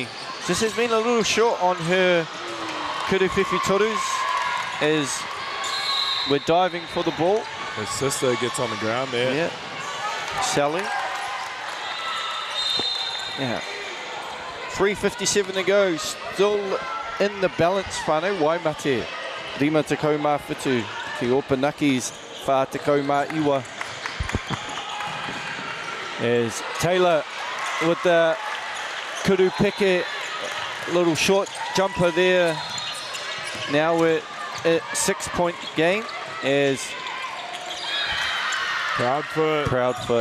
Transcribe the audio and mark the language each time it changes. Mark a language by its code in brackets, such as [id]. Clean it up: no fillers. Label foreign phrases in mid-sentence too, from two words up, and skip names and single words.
[en] This has been a little short on her [mi] Kuruwhiwhi torus [en] as we're diving for the ball. Her sister gets on the ground there. Yeah, Sally. Yeah. 3:57 to go. Still in the balance whānau. [mi] Waimate. 5 tekau mā whitu. Ki Opanaki's 4 tekau mā iwa. [en] As Taylor with the [mi] kuru peke. [en] Little short jumper there. Now we're at 6-point game as Proudfoot.